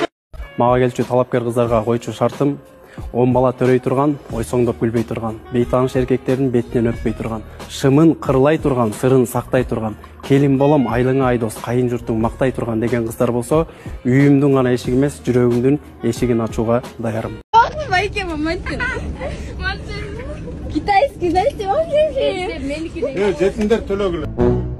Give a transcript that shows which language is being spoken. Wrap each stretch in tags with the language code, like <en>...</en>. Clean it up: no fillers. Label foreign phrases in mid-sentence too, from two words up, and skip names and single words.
<ky>Мага келчү талапкер кыздарга койчу шартым 10 бала төрөй турган, ойсоңдоп күлбөй турган, бейтаныш эркектердин бетинен өппөй турган, шымын кырлай турган, сырын сактай турган, келин болом айлыңа айдос, кайын журтуң мактай турган деген кыздар болсо, үйүмдүн гана эшиги эмес, жүрөгүмдүн эшигин ачууга даярым. Байке мамантин.</ky> <ru>Китайский, знаете, вообще.</ru> <ky>Жетиндер төлөгүлө.</ky>